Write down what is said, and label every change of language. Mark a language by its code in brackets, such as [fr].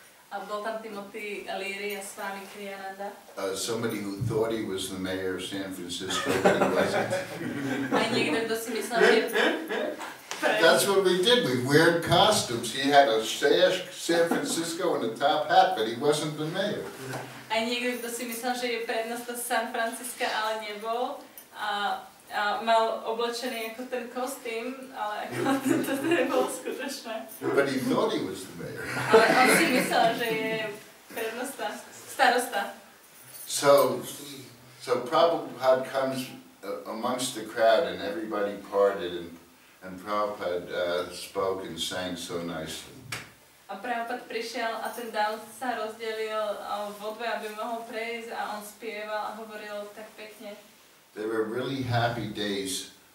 [sk] A bol tam Timothy Leary a Swami Kriyananda. [en] Somebody who thought he was the mayor of San Francisco, but he wasn't. [sk] Aj niekto, kto si myslel, že... [en] That's what we did. We wore costumes. He had a sash, San Francisco, and a top hat, but he wasn't the mayor. [sk] Aj niekto, kto si myslel, že je prednosta San Francisca, ale nebol. A mal oblečený ako ten kostým, ale ako to nebolo skutočné. [en] But he thought he was the mayor. [sk] Ale on si myslel, že je prednosta, starosta. [en] So Prabhupada comes amongst the crowd, and everybody parted, and Prabhupada spoke and sang so nicely. [sk] A Prabhupada prišiel a ten dáv sa rozdelil vo dve, aby mohol prejsť a on spieval a hovoril tak pekne. [en] There were really happy days.